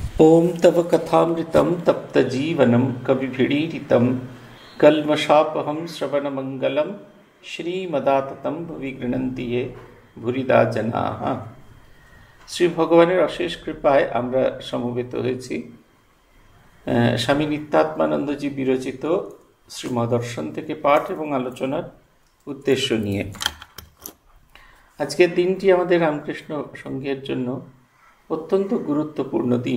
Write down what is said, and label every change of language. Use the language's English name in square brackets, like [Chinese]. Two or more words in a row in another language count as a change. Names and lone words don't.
[Sanskrit] ओम तव कथामृतं तप्तजीवनं कविभिरीडितं कल्मषापहं श्रवणमङ्गलं श्रीमदाततं भुवि गृह्णन्ति ये ভুরিদা জনাঃ। [Bangla] শ্রী ভগবানের অশেষ কৃপায় আমরা সমবেত হয়েছি স্বামী নিত্যাত্মানন্দজি বিরচিত শ্রীমদর্শন থেকে পাঠ এবং আলোচনার উদ্দেশ্য নিয়ে। আজকের দিনটি আমাদের রামকৃষ্ণ সংঘের জন্য অত্যন্ত গুরুত্বপূর্ণ দিন।